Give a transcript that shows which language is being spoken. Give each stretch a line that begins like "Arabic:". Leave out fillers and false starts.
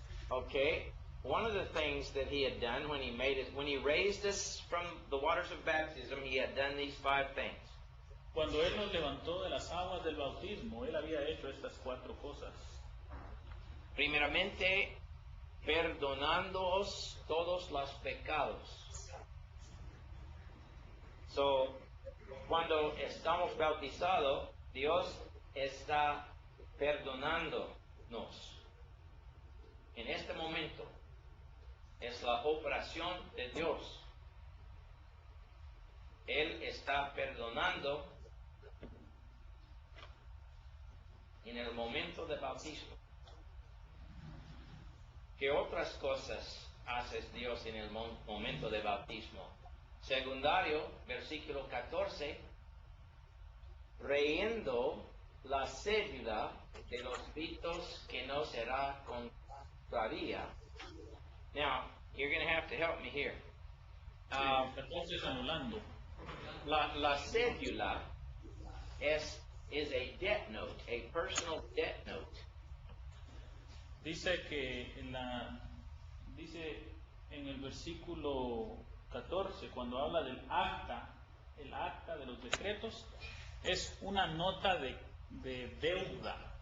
English: Okay, one of the things that He had done when He raised us from the waters of baptism, He had done these 5 things.
Spanish: Cuando Él nos levantó de las aguas del bautismo, Él había hecho estas 4 cosas. Primeramente, perdonándoos todos los pecados. So, cuando estamos bautizados, Dios está perdonándonos. En este momento, es la operación de Dios. Él está perdonando en el momento de bautismo. ¿Qué otras cosas hace Dios en el momento de bautismo? Secundario, versículo 14, reyendo la cédula de los ritos que no será contraria.
English: Now, you're going to have to help me here.
Spanish: Entonces, anulando. La cédula es
English: is a debt note, a personal debt note.
Spanish: Dice que dice en el versículo 14, cuando habla del acta, el acta de los decretos, es una nota de deuda.